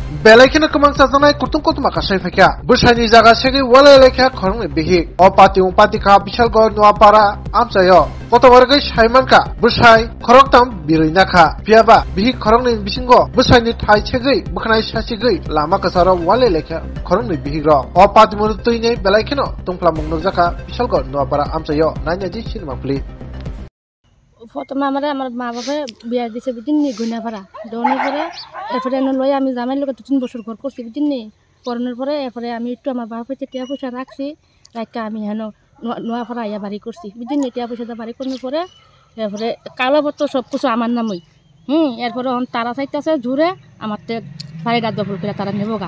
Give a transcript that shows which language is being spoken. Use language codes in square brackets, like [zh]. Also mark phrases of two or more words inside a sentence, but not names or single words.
[trp] बेलायखिनो कमां साजानाय कुटुम कुटुमा कासाय फैखा बुसाइनि जागा सेगै वाले लेखा खरंनि बिहि अ पाति का बिशालगढ़ नुआपारा आमचायो गतबारगै साइमानका बुसाइ खरंताम बिरैनाखा पियाबा बिहि खरंनि बिसिंगो बुसाइनि थाइ सेगै बखनाय सासिगै लामा कसारा वाले लेखा खरंनि बिहि र अ पाति मुरुतैनि बेलायखिनो तुंफ्ला मुंनो जाका बिशालगढ़ नुआपारा आमचायो नायनादि सिनेमा प्ले [bn] প্রথমে আমার মা বাবা বিয়া দিছে বুঝিন নি গুনাপাড়া দেওয়ার পরে এরপরে লই আমি জামাই লোক 2-3 বছর ঘর করছি বুঝিন নি করোনার পরে এরপরে আমি একটু আমার বাবা টিয়া পয়সা রাখছি রাখা আমি হেন নোয়াপাড়া আইয়া বাড়ি করছি বুঝিন নি টিয়া পয়সা বাড়ি করার পরে এরপরে কাগজপত্র সব কিছু আমার নামই এরপরে তারা চাইতেছে জুড়ে আমার বাড়িটা দখল করে তারা নেব গা